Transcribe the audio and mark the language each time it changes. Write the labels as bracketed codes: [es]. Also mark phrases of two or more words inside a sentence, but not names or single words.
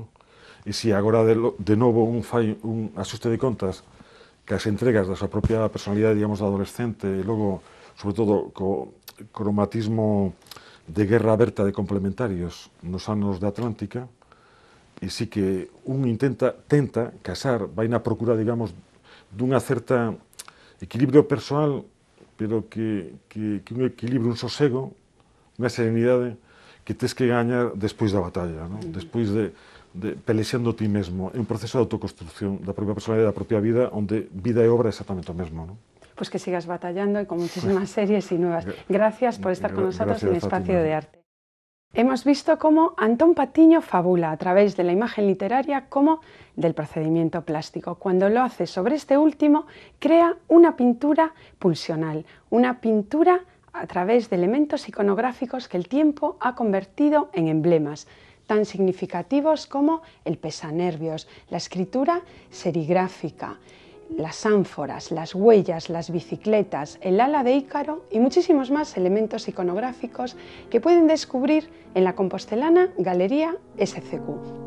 [gl] E se agora de novo fai un axuste de contas que as entregas da súa propia personalidade, digamos, da adolescente, e logo, sobre todo, co cromatismo de guerra aberta de complementarios nos anos da Atlántica, e sí que un tenta casar, vai na procura, digamos, dunha certa equilibrio persoal, pero que un equilibrio, un sosego, unha serenidade que tes que gañar despois da batalla, non? Despois de pelexando ti mesmo. É un proceso de autoconstrucción da propia personalidade, da propia vida, onde vida e obra é exactamente o mesmo, non? [es] Pues que sigas batallando y con muchísimas series y nuevas. Gracias por estar con nosotros en Espacio de Arte. Hemos visto cómo Antón Patiño fabula a través de la imagen literaria como del procedimiento plástico. Cuando lo hace sobre este último, crea una pintura pulsional, una pintura a través de elementos iconográficos que el tiempo ha convertido en emblemas, tan significativos como el pesanervios, la escritura serigráfica, las ánforas, las huellas, las bicicletas, el ala de Ícaro y muchísimos más elementos iconográficos que pueden descubrir en la compostelana Galería SCQ.